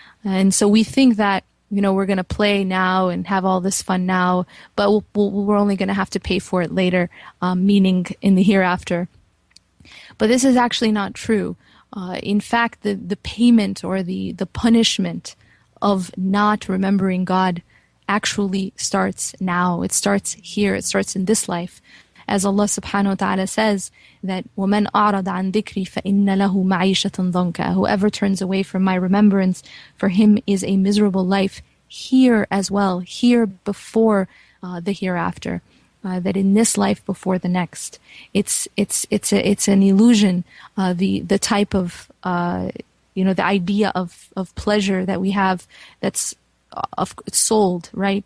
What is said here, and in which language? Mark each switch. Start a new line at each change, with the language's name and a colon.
English: And so we think that we're going to play now and have all this fun now, but we're only going to have to pay for it later, meaning in the hereafter. But this is actually not true. In fact, the payment or the punishment of not remembering God actually starts now. It starts here. It starts in this life. As Allah subhanahu wa ta'ala says that
Arabic: وَمَنْ أَعْرَضَ عَنْ ذِكْرِي فَإِنَّ لَهُ مَعِيشَةً ضَنْكَ.
English: Whoever turns away from my remembrance, for him is a miserable life here as well, here before the hereafter. That in this life before the next. It's an illusion. The type of the idea of pleasure that we have that's sold, right?